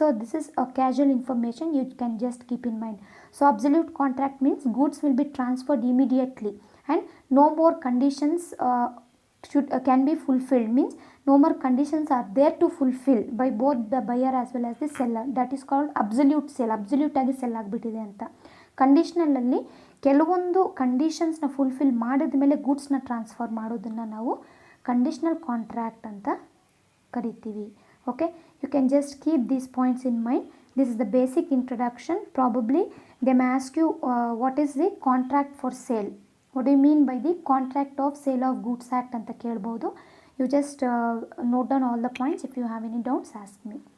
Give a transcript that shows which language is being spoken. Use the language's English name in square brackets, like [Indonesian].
[English] So this is a casual information you can just keep in mind. So absolute contract means goods will be transferred immediately and no more conditions can be fulfilled, means no more conditions are there to fulfill by both the buyer as well as the seller. That is called absolute sale. [Kannada] absolute ಆಗಿ cell ಆಗಿಬಿಟ್ಟಿದೆ ಅಂತ. ಕಂಡೀಷನಲಲ್ಲಿ ಕೆಲವೊಂದು ಕಂಡೀಷನ್ಸ್ನ fulfil ಮಾಡಿದ ಮೇಲೆ ಗೂಡ್ಸ್ನ transfer ಮಾಡೋದನ್ನು ನಾವು conditional contract ಅಂತ ಕರಿತೀವಿ. [English] Okay, you can just keep these points in mind. This is the basic introduction. Probably they may ask you what is the contract for sale. What do you mean by the contract of sale of goods act [Kannada] ಅಂತ ಕೇಳ್ಬೋದು. [English] You just note down all the points. If you have any doubts, ask me.